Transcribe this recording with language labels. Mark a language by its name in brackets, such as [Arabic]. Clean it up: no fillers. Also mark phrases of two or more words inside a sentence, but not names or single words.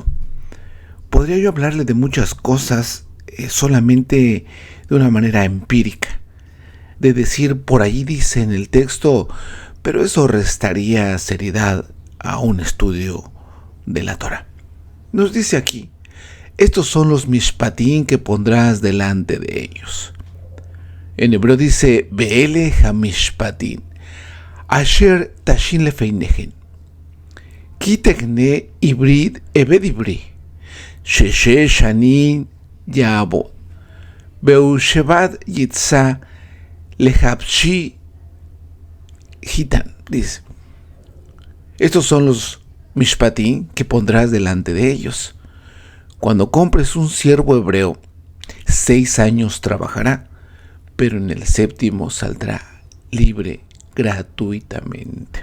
[Spanish] Podría yo hablarle de muchas cosas solamente de una manera empírica, de decir por ahí dice en el texto, pero eso restaría seriedad a un estudio de la Torá. Nos dice aquí: estos son los mishpatim que pondrás delante de ellos. En hebreo dice: [Hebrew] ואלה המשפטים, אשר תשים לפניהם, כי תקנה עבד עברי, שש שנים יעבד, ובשביעית יצא לחפשי חנם. [Spanish] Dice: estos son los mishpatim que pondrás delante de ellos. Cuando compres un siervo hebreo, 6 años trabajará, pero en el 7º saldrá libre gratuitamente.